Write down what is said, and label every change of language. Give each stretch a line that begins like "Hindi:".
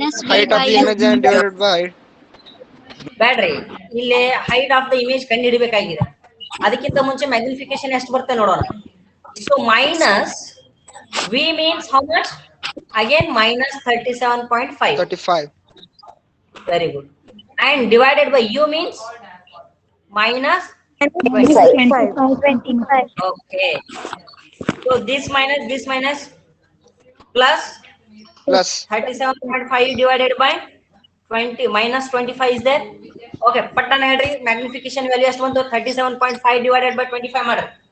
English: Height of the image and divided by height.
Kannada: ಬ್ಯಾಡ್ರಿ, ಇಲ್ಲಿ height of the image ಕಂಡುಹಿಡಿಬೇಕಾಗಿದೆ. ಅದಕ್ಕಿಂತ ಮುಂಚೆ ಮ್ಯಾಗ್ನಿಫಿಕೇಶನ್ ಎಷ್ಟು ಬರುತ್ತೆ ನೋಡೋಣ.
English: So minus v means how much? Again minus 37.5. 35. Very good. And divided by u means minus 25. Okay. So this minus plus Plus 37.5 divided by 20 minus 25 is there.
Kannada: Okay, ಪಟ್ಟಣ ಹೇಳ್ರಿ, magnification value ಎಷ್ಟು ಬಂತು? 37.5 divided by 25 ಮಾಡ್ರಿ.